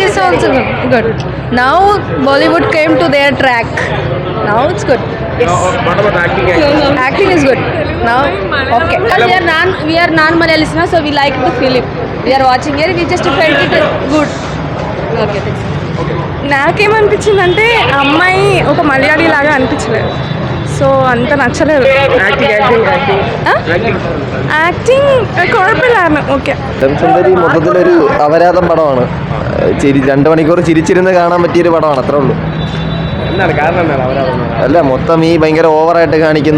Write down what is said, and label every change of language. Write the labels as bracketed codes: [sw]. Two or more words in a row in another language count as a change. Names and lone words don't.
[en] is also good. Now Bollywood came to their track. Now it's good. Yes. What about acting? Acting is good. Now okay. We are non-Malayali listeners, so we like the film. We are watching here. We just felt it good. Okay. Thanks. [te] నాకేమనిపించిందంటే అమ్మాయి ఒక మలయాళీ లాగా అనిపించలేదు, సో అంత നച്ചలేదు. [ml] ആക്ടിങ് കുഴപ്പമില്ലായിരുന്നു. ഓക്കെ. സുന്ദരി മൊത്തത്തിലൊരു അപരാധം പടമാണ്. 2 മണിക്കൂർ ചിരിച്ചിരുന്ന് കാണാൻ പറ്റിയൊരു പടമാണ്, അത്രേ ഉള്ളൂ. അല്ല, മൊത്തം ഈ ഭയങ്കര ഓവറായിട്ട് കാണിക്കുന്നു.